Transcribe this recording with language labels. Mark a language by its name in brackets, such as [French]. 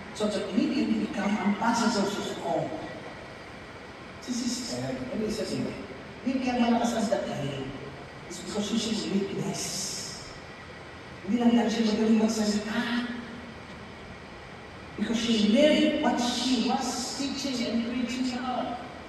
[English] so that we can become ambassadors of hope. [Filipino] Si Sister, ano isa sila? Hindi kaya malakas ang dating. [English] It's because she's witness. [Filipino] Hindi lang siya magaling magsalita. [English] Because she lived what she was teaching and preaching about.